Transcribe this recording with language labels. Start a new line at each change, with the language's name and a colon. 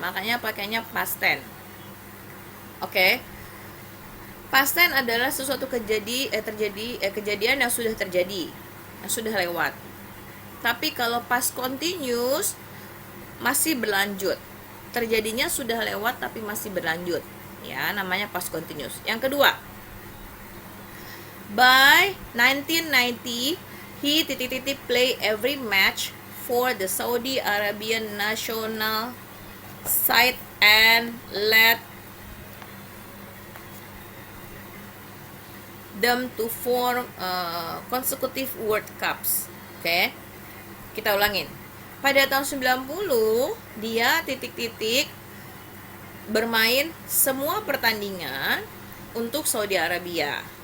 Indonesian: Makanya pakainya past tense. Oke. Past tense adalah sesuatu kejadian yang sudah terjadi, yang sudah lewat. Tapi kalau past continuous masih berlanjut. Terjadinya sudah lewat tapi masih berlanjut. Ya, namanya past continuous. Yang kedua,
English: by 1990 he
Indonesian: titik-titik
English: play every match for the Saudi Arabian national side and led them to form consecutive World Cups.
Indonesian: Oke. Kita ulangin. Pada tahun 90, dia titik-titik bermain semua pertandingan untuk Saudi Arabia.